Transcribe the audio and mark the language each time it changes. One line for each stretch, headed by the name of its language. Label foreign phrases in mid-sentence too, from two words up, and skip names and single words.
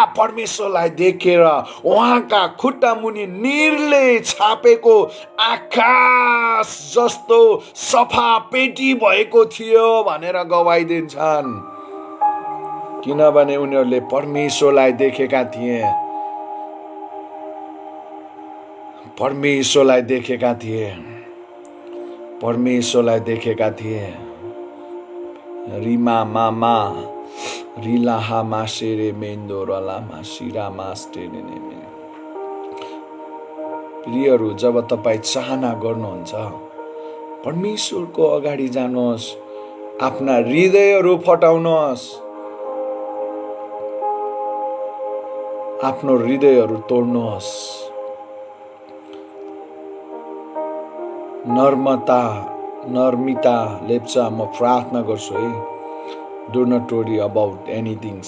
Nepali: परमेश्वरलाई देखेर उहाँका खुट्टा मुनि नीरले छापेको आकाश जस्तो सफा पेटी भएको थियो भनेर गवाई दिन्छन् किनभने उनीहरूले परमेश्वरलाई देखेका थिए परमेश्वरलाई देखेका थिए परमेश्वरलाई देखेका थिए रिमा मामा रिलाहा मासेरे मेन्दो रलामा शिरा मास्टेने नेमे प्रियहरू जब तपाईँ चाहना गर्नुहुन्छ परमेश्वरको अगाडि जानुहोस् आफ्ना हृदयहरू फटाउनुहोस् आफ्नो हृदयहरू तोड्नुहोस् नर्मिता लेप्चा, म प्रार्थना गर्छु है,
English: do not worry about anythings.